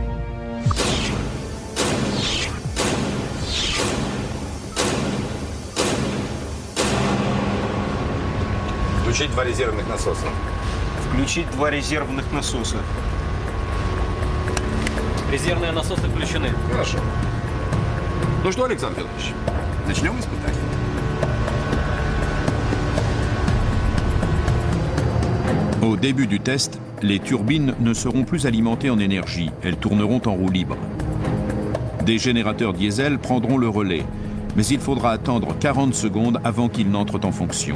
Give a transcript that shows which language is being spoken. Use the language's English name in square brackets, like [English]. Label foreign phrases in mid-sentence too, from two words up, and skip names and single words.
[Russian] Включить 2 резервных насоса. Включить 2 резервных насоса. Резервные насосы включены. Хорошо. Ну что, Александр Федорович, начнем испытание. [French] Au début du test, les turbines ne seront plus alimentées en énergie, elles tourneront en roue libre. Des générateurs diesel prendront le relais, mais il faudra attendre 40 secondes avant qu'ils n'entrent en fonction.